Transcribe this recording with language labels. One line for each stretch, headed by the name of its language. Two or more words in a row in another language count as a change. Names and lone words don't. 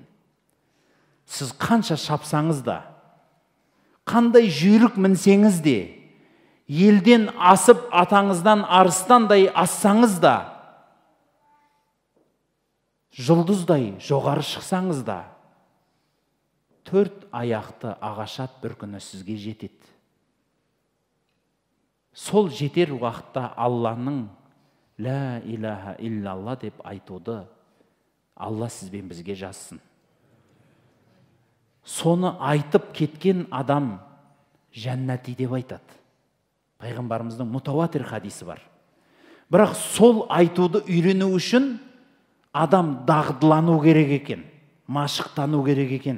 Kazakh: Сіз қанша шапсаңыз да, қандай жүйрік мінсеңіз де, елден асып атаңыздан арыстандай ассаңыз да, жұлдыздай жоғары шықсаңыз да, 4 аяқты ағашат бір күні сізге жетеді. Сол жетер уақытта Алланың
Arabic: لا إله إلا الله
Kazakh: деп айтуды Алла сізбен бізге жазсын. Соны айтып кеткен адам жәннати деп айтады. Пайғамбарымыздың мутаватир хадисі бар. Бірақ сол айтуды үйрену үшін адам дағдылану керек екен, машықтану керек екен.